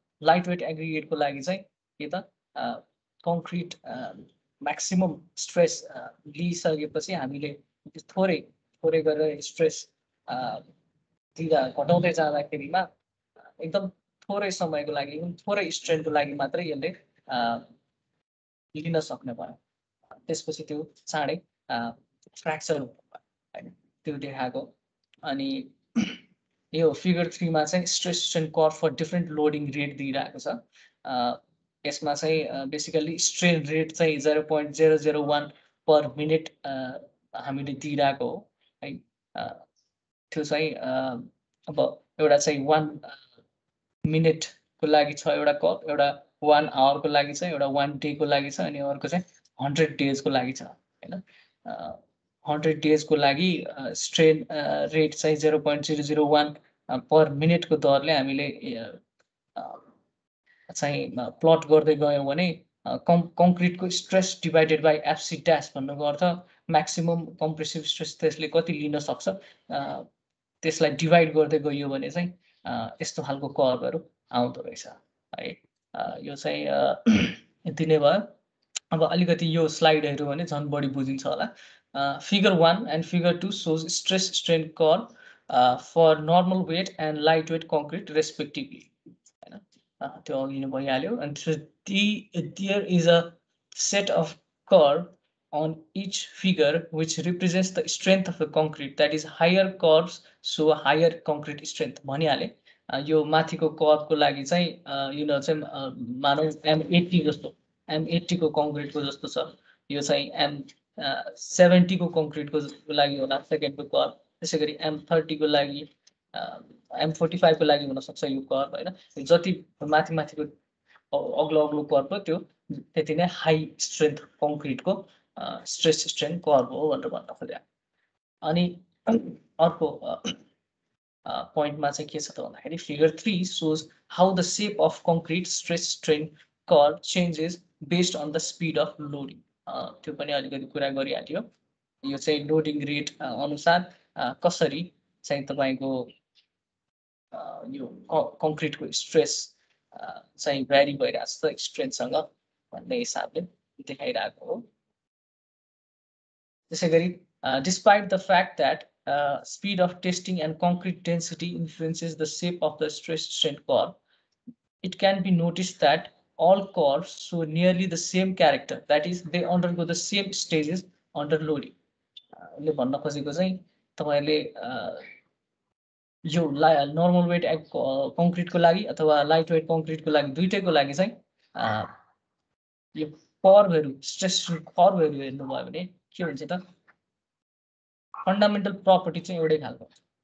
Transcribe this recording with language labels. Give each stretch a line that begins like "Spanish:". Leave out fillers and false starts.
Nepali: Light weight एग्रिगेटको लागि चाहिँ के त कङ्क्रिट म्याक्सिमम स्ट्रेस लिइसकेपछि हामीले थोरै गरेर स्ट्रेस दिँदा घटाउँदै जाँदाखेरिमा एकदम थोरै समयको लागि थोरै स्ट्रेन्थको लागि मात्रै यसले लिन सक्ने भयो। त्यसपछि त्यो चाँडै फ्र्याक्चर होइन त्यो देखाएको। अनि यो फिगर 3 मा चाहिँ stress strain curve for different loading rate दिइरहेको छ। यसमा चाहिँ बेसिकली स्ट्रेन रेट चाहिँ 0.001 पर मिनट हामीले दिइरहेको हो है। त्यो चाहिँ अब एउटा चाहिँ 1 मिनटको लागि छ एउटा कर्भ, एउटा 1 आवरको लागि छ, एउटा 1 डेको लागि छ, अनि अर्को चाहिँ 100 डेजको लागि छ होइन। 100 डेजको लागि स्ट्रेन रेट चाहिँ 0.001 पर मिनटको दरले हामीले चाहिँ प्लट गर्दै गयौँ भने कङ्क्रिटको stress divided by FC dash भन्नुको अर्थ म्याक्सिमम कम्प्रेसिभ स्ट्रेस त्यसले कति लिन सक्छ त्यसलाई डिभाइड गर्दै गइयो भने चाहिँ यस्तो खालको कर्भहरू आउँदो रहेछ है। यो चाहिँ यति नै भयो। अब अलिकति यो स्लाइड हेऱ्यो भने झन् बढी बुझिन्छ होला।
English: Figure 1 and figure 2 shows stress strain curve for normal weight and light weight concrete respectively होइन।
Nepali: त्यो अघि नै भइहाल्यो।
English: अनि there is a set of curve on each figure which represents the strength of the concrete, that is higher curves show higher concrete strength
Nepali: भनिहाले। यो माथिको कर्भको लागि चाहिँ यो चाहिँ मानौ M80 जस्तो M80 को कङ्क्रिटको जस्तो छ। यो चाहिँ M70 को कङ्क्रिटको लागि होला सेकेन्डको कर्भ। त्यसै गरी M30 को लागि M45 को लागि हुन सक्छ यो कर्भ होइन। जति माथिको अग्लो अग्लो कर्व त्यो त्यति नै high strength कङ्क्रिटको stress strain curve हो भनेर भन्न खोजे। अनि अर्को पोइन्टमा चाहिँ के छ त भन्दाखेरि
English: Figure 3 shows how the shape of concrete stress strain curve changes based on the speed of loading.
Nepali: त्यो पनि अलिकति कुरा गरिहाल्यो। यो चाहिँ लोडिङ रेट अनुसार कसरी चाहिँ तपाईको यो कङ्क्रिटको स्ट्रेस चाहिँ भ्यारी भइरहेछ त स्ट्रेन्थसँग भन्ने हिसाबले देखाइरहेको हो।
English: त्यसैगरी despite the fact that speed of testing and concrete density influences the shape of the stress strain curve, it can be noticed that all curves show nearly the same character, that is they undergo the same stages under loading.
Nepali: ले भन्न खोजेको चाहिँ तपाईले यो normal weight कङ्क्रिटको लागि अथवा light weight कङ्क्रिटको लागि दुईटैको लागि चाहिँ यो कर्वहरु स्ट्रेस कर्वहरु हेर्नुभयो भने के हुन्छ त फन्डामेन्टल प्रपर्टी चाहिँ एउटै खालको हुन्छ।